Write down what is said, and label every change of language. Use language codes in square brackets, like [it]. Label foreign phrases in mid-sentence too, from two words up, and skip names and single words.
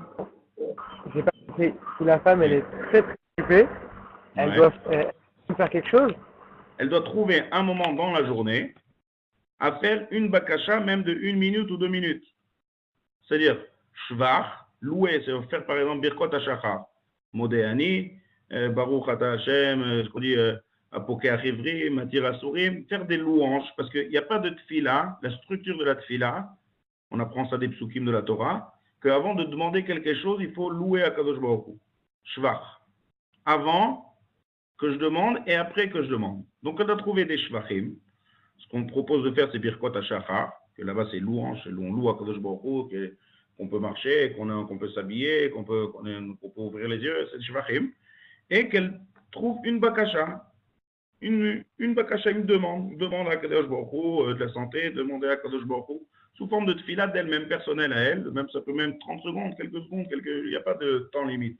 [fr] J'ai pas compris. Si la femme, elle est très très occupée, elle doit faire quelque chose. Elle doit trouver un moment dans la journée à faire une bakasha, même de 1 minute ou 2 minutes. C'est-à-dire, shvach, louer, c'est faire par exemple [he] ברכות השחר, [fr] modéani, [he] ברוך אתה השם, [fr] ce qu'on dit, [he] פוקח עורים, מתיר אסורים, [fr] faire des louanges, parce qu'il n'y a pas de tfila, la structure de la tfila, on apprend ça des psukim de la Torah, qu'avant de demander quelque chose, il faut louer à [he] קדוש ברוך הוא. [fr] Shvach. Avant que je demande et après que je demande. Donc on a trouvé des shvachim. Ce qu'on propose de faire, c'est [he] ברכות השחר, [fr] que là-bas c'est louange, on loue à [he] קדוש ברוך הוא, [fr] qu'on peut marcher, qu'on peut s'habiller, qu'on peut ouvrir les yeux, c'est shvachim, et qu'elle trouve une bakasha, une bakasha, une demande à [he] קדוש ברוך הוא, [fr] de la santé, demander à [he] קדוש ברוך הוא, [fr] sous forme de tefila d'elle-même, personnelle à elle, même, ça peut même 30 secondes, quelques secondes, il n'y a pas de temps limite.